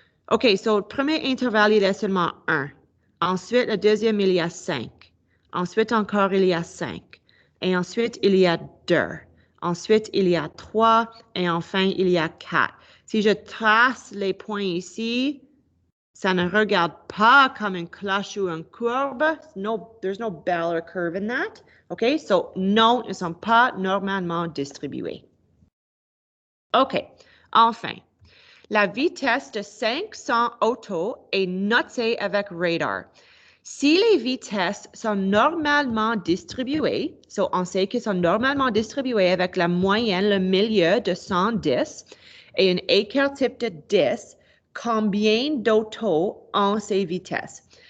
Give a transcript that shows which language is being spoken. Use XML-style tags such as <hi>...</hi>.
<fr>OK, so le premier intervalle, il est seulement 1. Ensuite, le deuxième, il y a 5. Ensuite, encore, il y a 5. Et ensuite, il y a 2. Ensuite, il y a 3. Et enfin, il y a 4. Si je trace les points ici, ça ne regarde pas comme une cloche ou une courbe.</fr> <en>There's no bell or curve in that.</en> <fr>OK, so non, ils ne sont pas normalement distribués. OK, enfin, la vitesse de 500 autos est notée avec radar. Si les vitesses sont normalement distribuées, so on sait qu'elles sont normalement distribuées avec la moyenne, le milieu de 110 et un écart type de 10, combien d'autos ont ces vitesses?</fr>